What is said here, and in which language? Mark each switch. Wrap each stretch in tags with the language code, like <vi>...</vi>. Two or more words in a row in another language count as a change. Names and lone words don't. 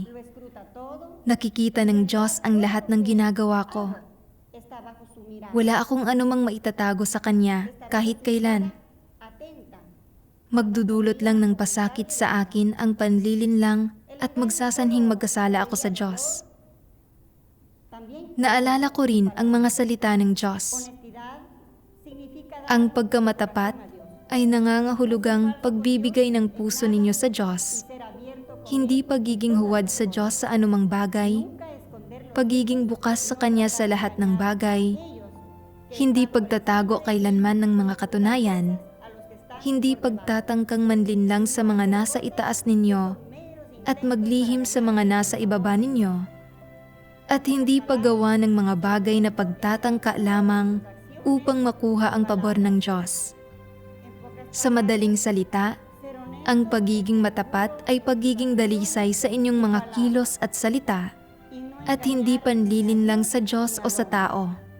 <es>Lo escruta todo,</es> <tl>Nakikita ng Diyos ang lahat ng ginagawa ko.</tl> <es>está bajo su mirada.</es> <tl>Wala akong anumang maitatago sa Kanya kahit kailan.</tl> <es>Atenta.</es> <tl>Magdudulot lang ng pasakit sa akin ang panlilinlang at magsasanhing magkasala ako sa Diyos.</tl> <es>También,</es> <tl>Naalala ko rin ang mga salita ng Diyos.</tl> <es>honestidad significa dar</es> <tl>Ang pagkamatapat ay nangangahulugang pagbibigay ng puso ninyo sa Diyos,</tl> <es>ser abierto,</es> <tl>hindi pagiging huwad sa Diyos sa anumang bagay,</tl> <es>nunca esconder</es> <tl>pagiging bukas sa Kanya sa lahat ng bagay, hindi pagtatago kailanman ng mga katunayan,</tl> <es>a los que están</es> <tl>hindi pagtatangkang manlinlang sa mga nasa itaas ninyo at maglihim sa mga nasa ibaba ninyo, at hindi paggawa ng mga bagay na pagtatangka lamang upang makuha ang pabor ng Diyos. Sa madaling salita, ang pagiging matapat ay pagiging dalisay sa inyong mga kilos at salita at hindi panlilinlang sa Diyos o sa tao.</tl>